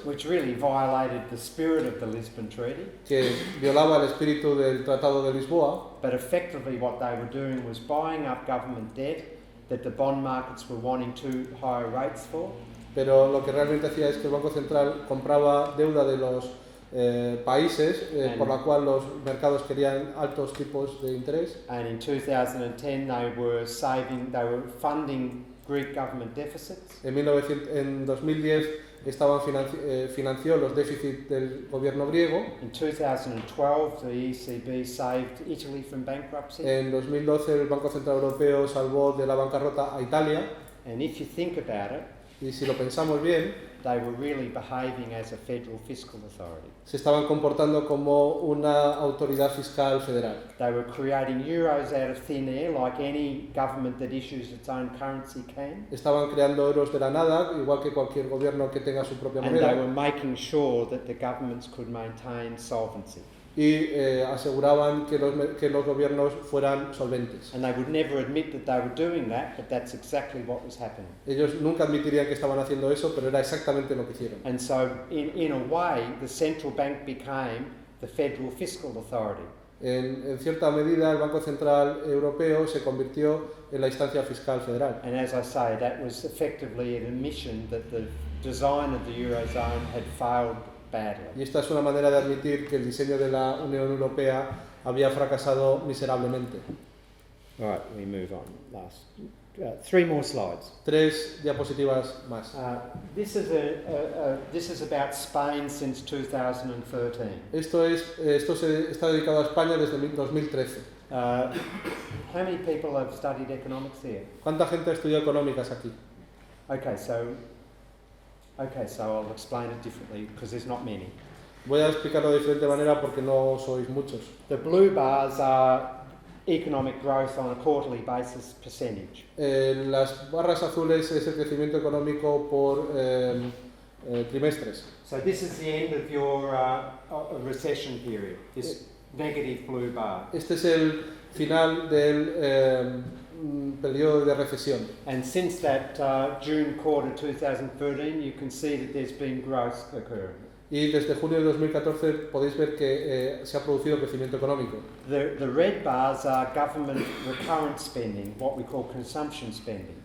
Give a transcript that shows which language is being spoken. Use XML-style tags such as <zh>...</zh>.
<en>which really violated the spirit of the Lisbon Treaty.</en> <es>que violaba el espíritu del Tratado de Lisboa,</es> <en>But effectively what they were doing was buying up government debt that the bond markets were wanting too high rates for.</en> <es>pero lo que realmente hacía es que el Banco Central compraba deuda de los países por la cual los mercados querían altos tipos de interés.</es> <en>And in 2010 they were funding Greek government deficits.</en> <es>En 2010 financió los déficits del gobierno griego.</es> <en>In 2012 the ECB saved Italy from bankruptcy.</en> <es>En 2012 el Banco Central Europeo salvó de la bancarrota a Italia.</es> <en>And if you think about it,</en> <es>Y si lo pensamos bien,</es> <en>they were really behaving as a federal fiscal authority.</en> <es>se estaban comportando como una autoridad fiscal federal.</es> <en>They were creating euros out of thin air like any government that issues its own currency can.</en> <es>Estaban creando euros de la nada, igual que cualquier gobierno que tenga su propia</es> <en>And they were</en> <es>moneda,</es> <en>making sure that the governments could maintain solvency.</en> <es>y aseguraban que los gobiernos fueran solventes.</es> <en>And they would never admit that they were doing that, but that's exactly what was happening.</en> <es>Ellos nunca admitirían que estaban haciendo eso, pero era exactamente lo que hicieron.</es> <en>And so, in a way, the central bank became the federal fiscal authority.</en> <es>En cierta medida, el Banco Central Europeo se convirtió en la instancia fiscal federal.</es> <en>And as I say, that was effectively an admission that the design of the Eurozone had failed badly.</en> <es>Y esta es una manera de admitir que el diseño de la Unión Europea había fracasado miserablemente.</es> <en>All right, we move on. Three more slides.</en> <es>3 diapositivas más.</es> <en>This is about Spain since 2013.</en> <es>Esto está dedicado a España desde 2013.</es> <en>How many people have studied economics here?</en> <es>¿Cuánta gente ha estudiado económicas aquí?</es> <en>Okay, so I'll explain it differently because there's not many.</en> <es>Voy a explicarlo de diferente manera porque no sois muchos.</es> <en>The blue bars are economic growth on a quarterly basis percentage.</en> <es>Las barras azules es el crecimiento económico por trimestres.</es> <en>So this is the end of your recession period, this negative blue bar.</en> <es>Este es el final del periodo de recesión.</es> <en>And since that June quarter 2013, you can see that there's been growth occurring.</en> <es>Y desde junio de 2014 podéis ver que se ha producido crecimiento económico.</es> <en>The red bars are government recurrent spending, what we call consumption spending.</en>